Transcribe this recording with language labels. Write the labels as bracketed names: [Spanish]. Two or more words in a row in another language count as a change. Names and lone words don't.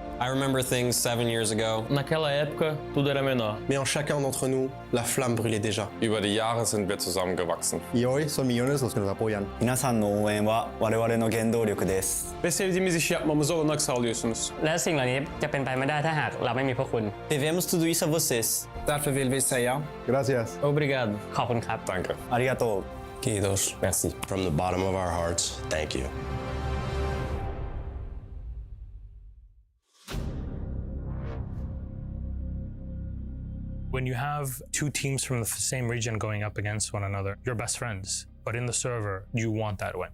[English] remember things 7 years ago. [Portuguese] Naquela época, tudo era menor. [French] Mais en chacun d'entre nous, la flamme brûlait déjà. [German] Über die Jahre sind wir zusammengewachsen. [Spanish] Y hoy son millones los que nos apoyan. [Japanese] 皆さんの応援は我々の原動力です [Turkish] Ve sevdiğimiz işi yapmamıza olanak sağlıyorsunuz. [Thai] และสิ่งเหล่านี้จะเป็นไปไม่ได้ถ้าหากเราไม่มีพวกคุณ [Portuguese] Devemos tudo isso a vocês [Swedish] Därför vill vi säga [Spanish] Gracias. [Thai] Obrigado ขอบคุณครับ [German] danke. [Japanese] ありがとう [Finnish] Kiitos. [French] Merci. [English] From the bottom of our hearts, thank you. When you have two teams from the same region going up against one another, you're best friends. But in the server, you want that win.